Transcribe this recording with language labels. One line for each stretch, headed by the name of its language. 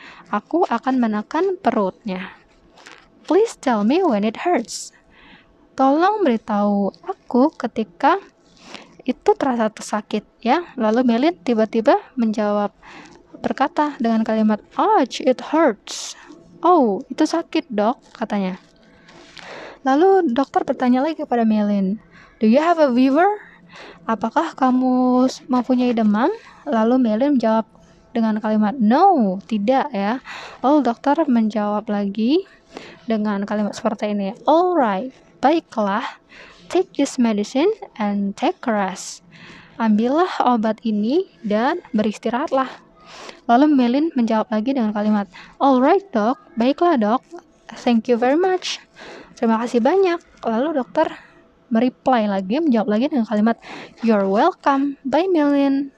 Indonesian: Aku akan menekan perutnya.
English: "Please tell me when it hurts."
Indonesian: Tolong beritahu aku ketika itu terasa sakit ya. Lalu Maylin tiba-tiba menjawab, berkata dengan kalimat,
English: "Ouch, it hurts."
Indonesian: "Oh, itu sakit, dok," katanya. Lalu dokter bertanya lagi kepada Maylin,
English: "Do you have a fever?"
Indonesian: Apakah kamu mempunyai demam? Lalu Maylin menjawab dengan kalimat, "No, tidak ya." Lalu dokter menjawab lagi dengan kalimat seperti ini,
English: "Alright,
Indonesian: baiklah.
English: Take this medicine and take a rest."
Indonesian: Ambillah obat ini dan beristirahatlah. Lalu Maylin menjawab lagi dengan kalimat, "Alright, dok. Baiklah, dok.
English: Thank you very much."
Indonesian: Terima kasih banyak. Lalu dokter mereply lagi, menjawab lagi dengan kalimat,
English: "You're welcome. Bye,
Indonesian: Maylin."